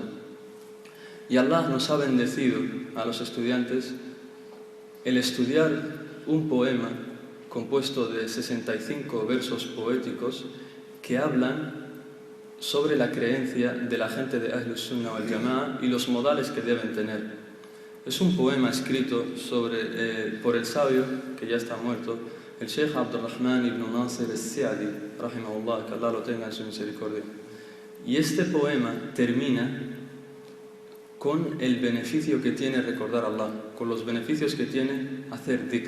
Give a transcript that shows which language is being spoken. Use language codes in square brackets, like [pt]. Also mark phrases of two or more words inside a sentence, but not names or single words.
[es] Y Allah nos ha bendecido a los estudiantes el estudiar un poema compuesto de 65 versos poéticos que hablan sobre la creencia de la gente de Ahlus Sunnah wal Jama'a y los modales que deben tener. Es un poema escrito por el sabio, que ya está muerto, el Sheikh Abdurrahman ibn Nasir al-Sa'di, rahimahullah, que Allah lo tenga en su misericordia. Y este poema termina con el beneficio que tiene recordar a Allah, con los beneficios que tiene hacer dhikr.